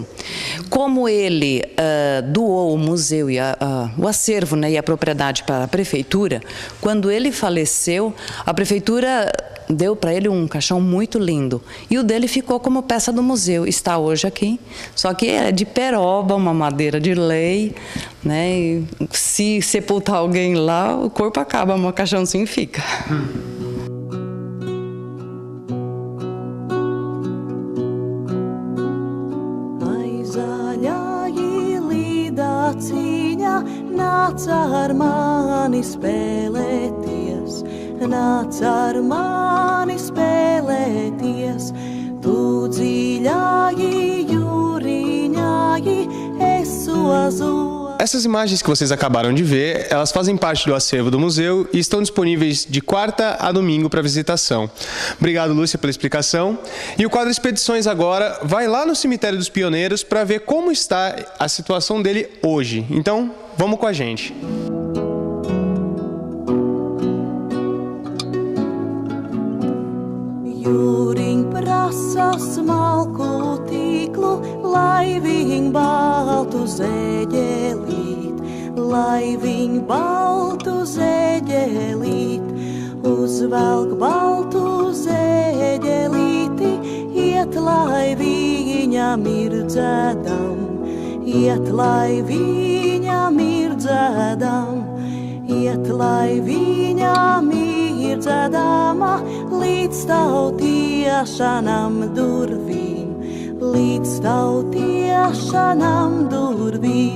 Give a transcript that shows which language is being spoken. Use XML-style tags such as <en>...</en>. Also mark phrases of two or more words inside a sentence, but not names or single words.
<pt>Como ele doou o museu e o acervo, né, e a propriedade para a prefeitura, quando ele faleceu, a prefeitura deu para ele um caixão muito lindo. E o dele ficou como peça do museu. Está hoje aqui, só que é de peroba, uma madeira de lei, né? E se sepultar alguém lá, o corpo acaba, mas o caixãozinho fica.</pt> <lv>Nāc ar mani spēlēties, nāc ar mani spēlēties, tu dziļāji jūriņāji, esu azul.</lv> <pt>Essas imagens que vocês acabaram de ver, elas fazem parte do acervo do museu e estão disponíveis de quarta a domingo para visitação. Obrigado, Lúcia, pela explicação. E o quadro Expedições agora vai lá no Cemitério dos Pioneiros para ver como está a situação dele hoje. Então, vamos com a gente.</pt> <lv>Jūriņ prasa smalku tīklu, lai viņ baltu zeģelīt, lai viņ baltu zeģelīt, uzvelk baltu zeģelīti, iet lai viņam ir dzēdam, iet lai viņam ir dzēdam, iet lai viņam ir dzēdama, līdz tautiešanam durvīm, līdz tautiešanam durvīm.</lv>